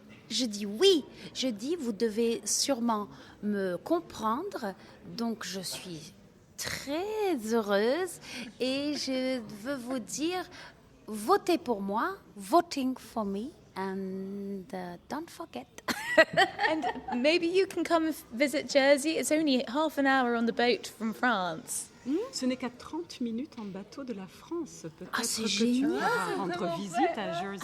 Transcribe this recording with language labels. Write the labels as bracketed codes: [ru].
[fr] Je dis oui. Je dis, vous devez sûrement me comprendre. Donc, je suis très heureuse et je veux vous dire, votez pour moi, [en] voting for me, and don't forget. And maybe you can come visit Jersey. It's only half an hour on the boat from France. [fr] Ce n'est qu'à 30 minutes en bateau de la France. Peut-être c'est que génial. tu pourras rendre visite à Jersey.